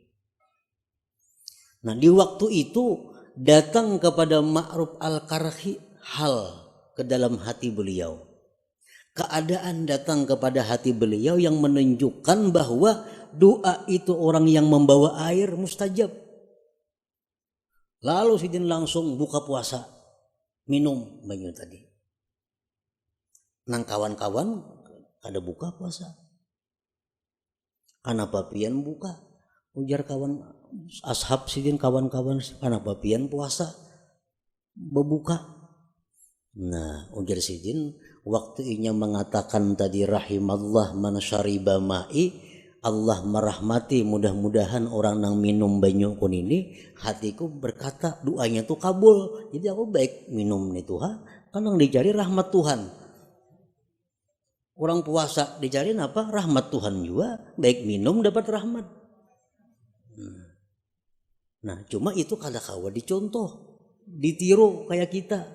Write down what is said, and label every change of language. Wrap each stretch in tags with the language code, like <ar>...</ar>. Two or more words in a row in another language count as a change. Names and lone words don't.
<id>Nah, di waktu itu datang kepada Ma'ruf al-Qarhi hal ke dalam hati beliau. Keadaan datang kepada hati beliau yang menunjukkan bahwa doa itu orang yang membawa air mustajab.</id> <bjn>Lalu sidin langsung buka puasa, minum banyu tadi. Nang kawan-kawan ada buka puasa. Kenapa pian buka? Ujar kawan ashab sidin kawan-kawan, kenapa pian puasa? Berbuka. Nah, ujar sidin waktu inya mengatakan tadi</bjn> <ar>رحم الله من شرب مائي,</ar> <bjn>Allah merahmati mudah-mudahan orang yang minum banyu kun ini, hatiku berkata doanya tuh kabul. Jadi aku baik minum nih Tuhan, kan yang dicari rahmat Tuhan.</bjn> <id>Orang puasa dicari apa? Rahmat Tuhan juga.</id> <bjn>Baik minum dapat rahmat. Nah, cuma itu kada kawa dicontoh, ditiru kayak kita.</bjn>